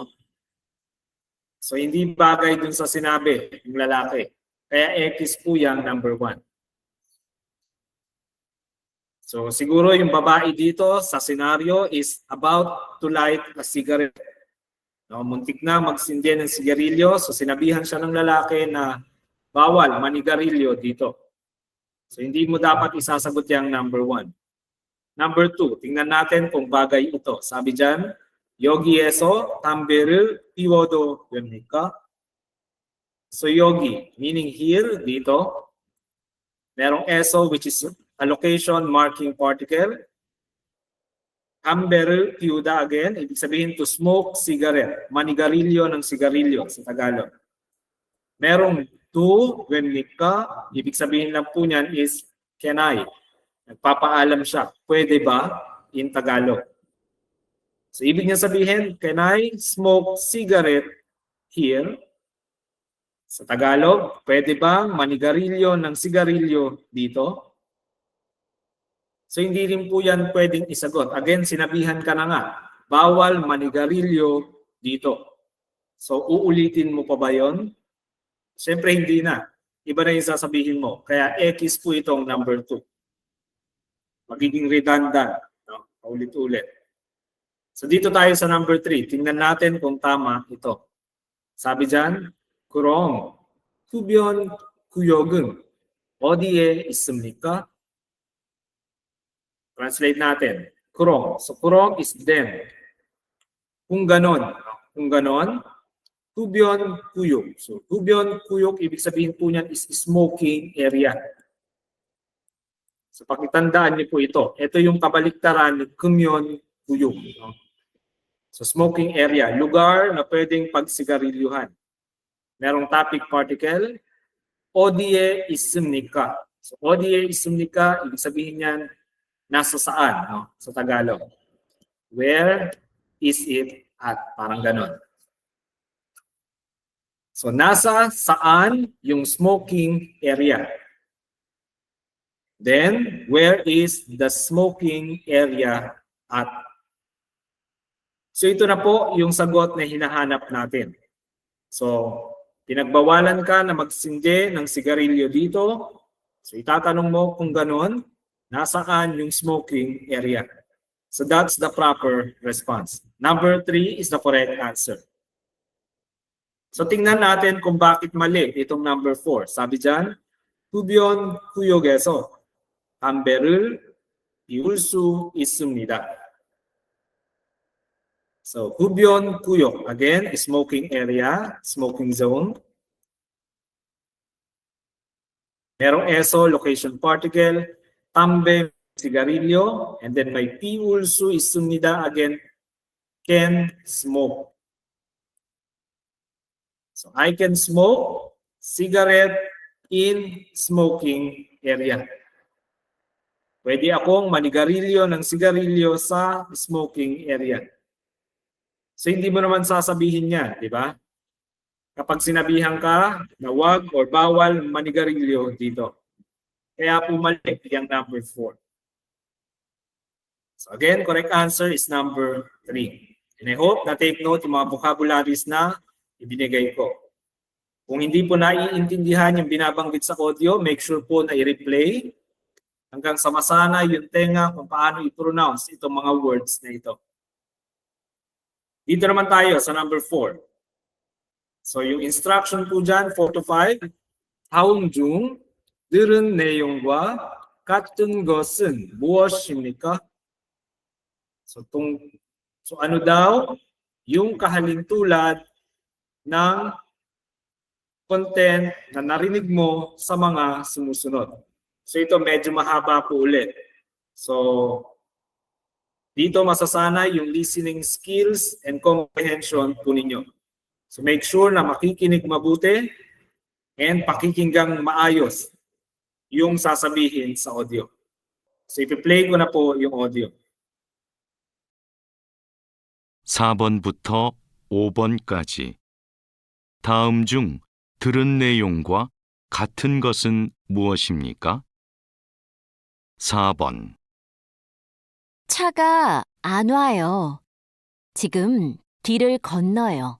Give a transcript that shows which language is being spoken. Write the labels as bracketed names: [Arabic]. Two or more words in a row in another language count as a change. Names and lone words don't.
[Filipino] So hindi bagay dun sa sinabi ng lalaki. Kaya X po yan, number 1. So siguro yung babae dito sa scenario [English] is about to light a cigarette. [Filipino] No, muntik na magsindi ng sigarilyo. So sinabihan siya ng lalaki na bawal manigarilyo dito. So hindi mo dapat isasagot yung number 1. Number 2, tingnan natin kung bagay ito. Sabi dyan, [Korean] 여기에서 담배를 피워도 됩니까? [English] So yogi, meaning here, [Filipino] dito. [English] Merong eso, which is a location marking particle. [Korean] 담배를 피우다, [English] again, [Filipino] ibig sabihin [English] to smoke cigarette. [Filipino] Manigarilyo ng sigarilyo sa Tagalog. Merong to, 됩니까? Ibig sabihin lang po niyan [English] is can I? [Filipino] Nagpapaalam siya. Pwede ba? In Tagalog. So ibig niya sabihin, [English] can I smoke cigarette here? [Filipino] Sa Tagalog, pwede bang manigarilyo ng sigarilyo dito? So hindi rin po yan pwedeng isagot. Again, sinabihan ka na nga, bawal manigarilyo dito. So uulitin mo pa ba yon? Siyempre hindi na. Iba na yung sasabihin mo. Kaya X po itong number 2. Magiging redundant. No? Ulit-ulit. So dito tayo sa number 3. Tingnan natin kung tama ito. Sabi dyan, [Korean] 그럼 흡연 구역은 어디에 있습니까? [Filipino] Translate natin. [Korean] 그럼. [English] So 그럼 is then. [Filipino] Kung ganon. Kung ganon, [Korean] 흡연 구역. So 흡연 구역, [Filipino] ibig sabihin po niyan [English] is smoking area. [Filipino] So pakitandaan niyo po ito. Ito yung kabaliktaran ni [Korean] 금연 구역. [English] So smoking area. [Filipino] Lugar na pwedeng pagsigarilyuhan. [English] Merong topic particle, [Korean] 어디에 있습니까? So 어디에 있습니까? [Filipino] Ibig sabihin niyan, nasa saan? No? Sa Tagalog. [English] Where is it at? Parang ganon. [Filipino] So nasa saan yung [English] smoking area? Then, where is the smoking area at? [Filipino] So ito na po yung sagot na hinahanap natin. So, pinagbawalan ka na magsindi ng sigarilyo dito. So itatanong mo kung ganon, nasaan yung [English] smoking area. So that's the proper response. Number 3 is the correct answer. [Filipino] So tingnan natin kung bakit mali itong number 4. Sabi dyan, [Korean] 흡연 구역에서 담배를 피울 수 있습니다. So, 흡연 구역, [English] again, smoking area, smoking zone. [Korean] Merong eso, [English] location particle, [Korean] 담배, sigarilyo, [English] and then [Korean] may 피울 수 있습니다, [English] again, can smoke. So, I can smoke cigarette in smoking area. [Filipino] Pwede akong manigarilyo ng sigarilyo sa [English] smoking area. [Filipino] So hindi mo naman sasabihin niya, di ba? Kapag sinabihan ka na wag or bawal manigarilyo dito. Kaya pumalik yung number 4. [English] So again, correct answer is number 3. And I hope [Filipino] na [English] take note [Filipino] yung mga vocabularies na ibinigay ko. Kung hindi po naiintindihan yung binabanggit sa audio, [English] make sure [Filipino] po na i-replay hanggang sa masanay yung tenga kung paano i-pronounce itong mga words na ito. Dito naman tayo sa number 4. So yung instruction po dyan, 4 to 5. [Korean] 다음 중 들은 내용과 같은 것은 무엇입니까? [Filipino] So ano daw yung kahalintulad ng content na narinig mo sa mga sumusunod. So ito medyo mahaba po ulit. So dito masasanay yung [English] listening skills and comprehension [Filipino] po ninyo. So [English] make sure [Filipino] na makikinig mabuti and pakikinggang maayos yung sasabihin sa audio. So ipi-play ko na po yung audio. [Korean] 4번부터 5번까지. 다음 중 들은 내용과 같은 것은 무엇입니까? 4번. 차가 안 와요. 지금 뒤를 건너요.